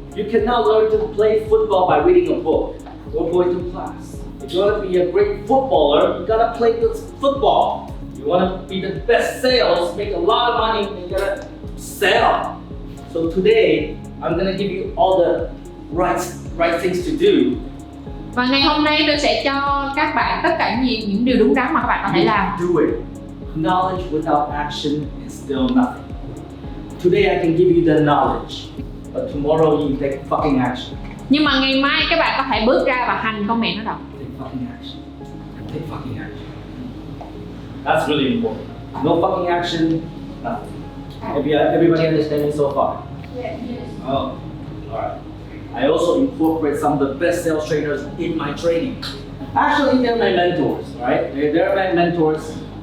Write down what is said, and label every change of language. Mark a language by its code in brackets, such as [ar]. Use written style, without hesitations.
[en] You cannot learn to play football by reading a book or going to class. If you want to be a great footballer, you gotta play this football. You want to be the best sales, make a lot of money, and you gotta sell. So today, I'm gonna give you all the right things to do. [vi] Và ngày hôm nay tôi sẽ cho các bạn tất cả những điều đúng đắn mà các bạn có thể làm. [en] Do it. Knowledge without action is still nothing. Today I can give you the knowledge, but tomorrow you take fucking action. [vi] Nhưng mà ngày mai các bạn có thể bước ra và hành con mẹ nó đâu. [en] Take fucking action. Take fucking action. That's really important. No fucking action, nothing. Everybody understand me so far? Yes. Oh, alright. I also incorporate some of the best sales trainers in my training. Actually, they're my mentors, right? They're my mentors.